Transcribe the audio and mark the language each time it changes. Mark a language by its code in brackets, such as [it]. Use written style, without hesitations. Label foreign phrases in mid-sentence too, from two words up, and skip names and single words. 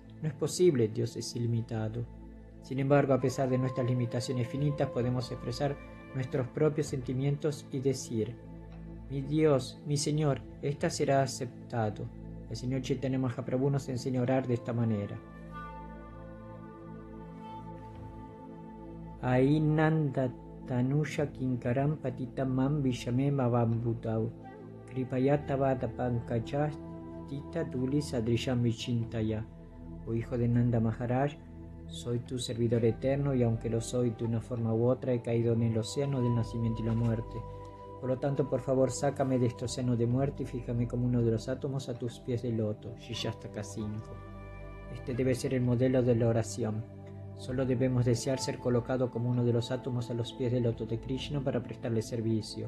[es] No es posible, Dios es ilimitado. Sin embargo, a pesar de nuestras limitaciones finitas, podemos expresar nuestros propios sentimientos y decir: mi Dios, mi Señor, esta será aceptado. El Señor Chaitanya Mahaprabhu nos enseña a orar de esta manera. [sa] अयि नन्द तनुज किङ्करं पतितं मां विषमे भवाम्बुधौ कृपया तव पाद पङ्कज स्थित धूली सदृशं विचिन्तय. [es] Oh hijo de Nanda Maharaj, soy tu servidor eterno y aunque lo soy de una forma u otra, he caído en el océano del nacimiento y la muerte. Por lo tanto, por favor, sácame de este océano de muerte y fíjame como uno de los átomos a tus pies de loto. Shishastaka 5. Este debe ser el modelo de la oración. Solo debemos desear ser colocado como uno de los átomos a los pies del loto de Krishna para prestarle servicio.